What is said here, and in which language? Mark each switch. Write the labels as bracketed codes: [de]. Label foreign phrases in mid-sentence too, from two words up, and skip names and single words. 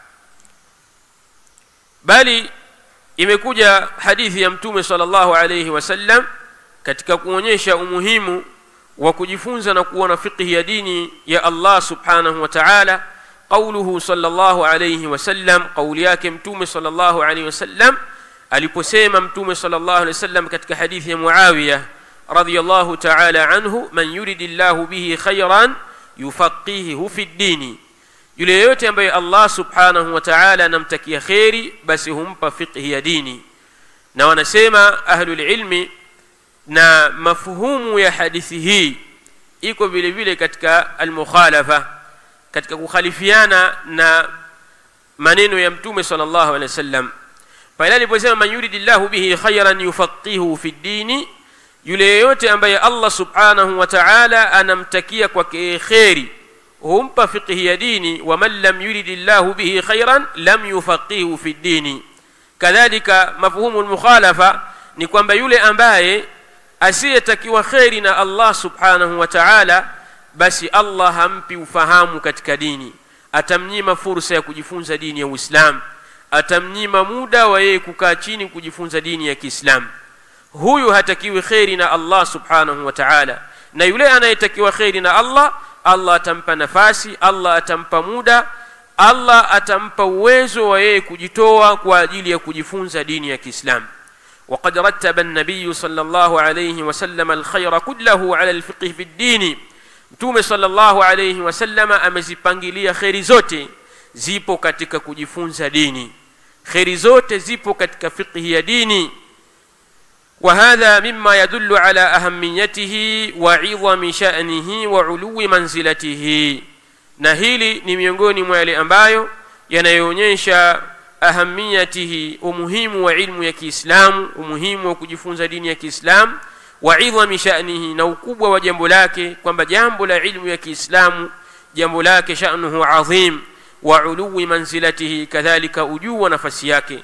[sw] Bali imekuja hadithi ya Mtume [ar] صلى الله عليه وسلم [sw] katika kuonyesha umuhimu wa kujifunza na kuwa na fiqh ya dini ya Allah [ar] سبحانه وتعالى. قوله صلى الله عليه وسلم, [sw] qauli yake Mtume [ar] صلى الله عليه وسلم [sw] aliposema Mtume [ar] صلى الله عليه وسلم [sw] katika hadithi ya Muawiya [ar] رضي الله تعالى عنه, من يرد الله به خيرا يفقهه في الدين, [sw] yule yote ambaye Allah [ar] سبحانه وتعالى [sw] anamtakia khairi basi humpa fiqh ya dini. Na wanasema [ar] أهل العلم, [sw] na mafuhumu ya hadithi hii iko vile vile katika al-mukhalafa, katika kukhalifiana na maneno ya Mtume [ar] صلى الله عليه وسلم. [sw] Pale aliposema [ar] من يرد الله به خيرا يفقهه في الدين, [sw] yule yote ambaye Allah [ar] سبحانه وتعالى [sw] anamtakia kwa khairi humpa fiqh ya dini. [ar] ومن لم يرد الله به خيرا لم يفقهه في الدين. [sw] Kadhalika [ar] مفهوم المخالفة [sw] ni kwamba yule ambaye asiyetakiwa khairi na Allah [ar] سبحانه وتعالى [sw] basi Allah hampi ufahamu katika dini, atamnyima fursa ya kujifunza dini ya Uislamu, atamnyima muda wa yeye kukaa chini kujifunza dini ya Kiislamu. Huyu hatakiwi khairi na Allah [ar] سبحانه وتعالى. [sw] Na yule anayetakiwa khairi na Allah, Allah atampa nafasi, Allah atampa muda, Allah atampa uwezo wa yeye kujitoa kwa ajili ya kujifunza dini ya Kiislamu. [ar] وقد رتب النبي صلى الله عليه وسلم الخير كله على الفقه في الدين. [sw] Mtume [ar] صلى الله عليه وسلم [sw] amezipangilia khairi zote zipo katika kujifunza dini, khairi zote zipo katika fiqh ya dini. [ar] وهذا مما يدل على أهميته وعظم شأنه وعلو منزلته. [sw] Na hili ni miongoni mwa yale ambayo yanayoonyesha ahamiyatihi, umuhimu wa ilmu ya Kiislamu, umuhimu wa kujifunza dini ya Kiislamu, [ar] وعظم شأنه, [sw] na ukubwa wa jambo lake, kwamba jambo la ilmu ya Kiislamu jambo lake [ar] شأنه عظيم, وعلو منزلته, [sw] kadhalika ujuu wa nafasi yake.